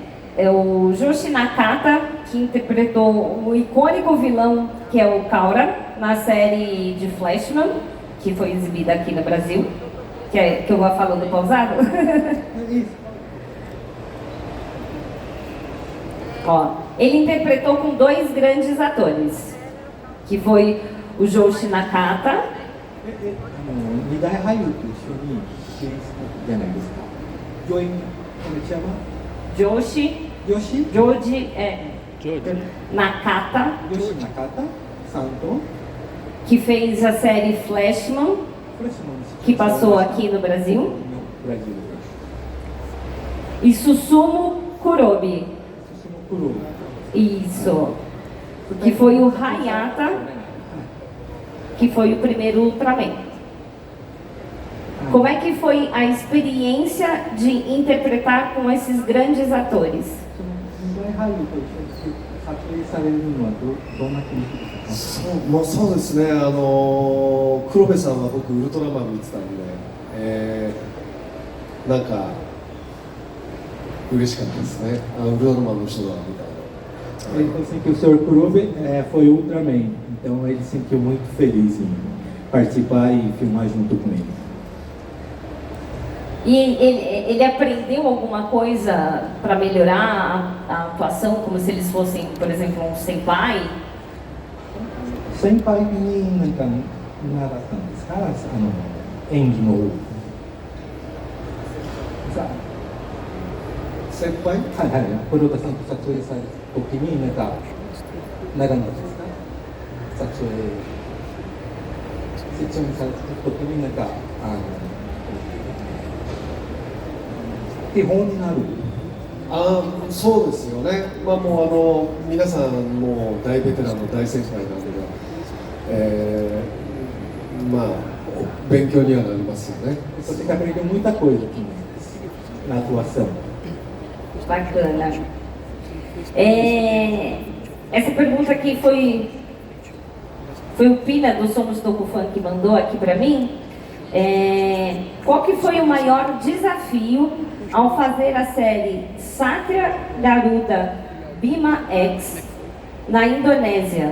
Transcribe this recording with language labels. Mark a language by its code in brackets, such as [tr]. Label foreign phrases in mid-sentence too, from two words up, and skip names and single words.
[pt] É o Joshi Nakata, que interpretou o icônico vilão, que é o Kaura, na série de Flashman, que foi exibida aqui no Brasil. Que eu vou falando pausado? Ó, ele interpretou com dois grandes atores, que foi o Joshi Nakata. [ja] 二大俳優と一緒に出演したじゃないですか。上演チアマ [pt] Joshi Nakata, [ja] Yoshi Nakata さんと [pt] que fez a série Flashman, que passou aqui no Brasil, e Susumu Kurobi, isso, que foi o Hayata, que foi o primeiro Ultraman. Como é que foi a experiência de interpretar com esses grandes atores? [ja] 撮影されるのはどんな気持ちですか？そうですね、黒部さんは僕ウルトラマン見てたんで、なんか嬉しかったですね。ウルトラマンの人だみたいな。 [pt] Ele falou assim que o Sr. Kurobe foi Ultraman, então ele se sentiu muito feliz em participar e filmar junto com ele. E ele aprendeu alguma coisa para melhorar a atuação, como se eles fossem, por exemplo, um senpai? [ja] 先輩に何か習ったんですか？演技の方。先輩？はいはい。黒田さんと撮影された時になんか長野ですか？撮影された時になんか手本になる。そうですよね。もう皆さんも大ベテランの大先輩なので、勉強にはなりますよね。 [pt] Você aprendeu muita coisa na atuação. Bacana. Essa pergunta aqui foi o Pina do Somos Tokufan que mandou aqui para mim. Qual que foi o maior desafio ao fazer a série Satya Garuda Bima X na Indonésia?